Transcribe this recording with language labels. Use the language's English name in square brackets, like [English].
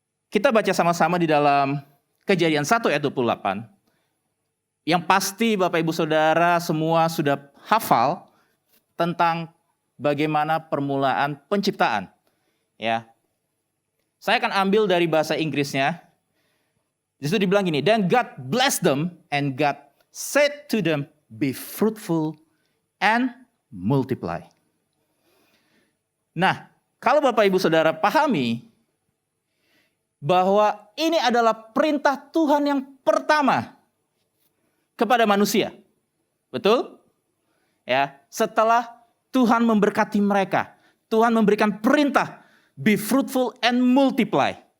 [Indonesian] Kita baca sama-sama di dalam Kejadian 1 ayat 28. Yang pasti Bapak Ibu Saudara semua sudah hafal tentang bagaimana permulaan penciptaan. Ya. Saya akan ambil dari bahasa Inggrisnya. Di situ dibilang gini, [English] then God blessed them and God said to them, be fruitful and multiply. [Indonesian] Nah, kalau Bapak Ibu Saudara pahami bahwa ini adalah perintah Tuhan yang pertama kepada manusia. Betul? Ya, setelah Tuhan memberkati mereka, Tuhan memberikan perintah, [English] be fruitful and multiply.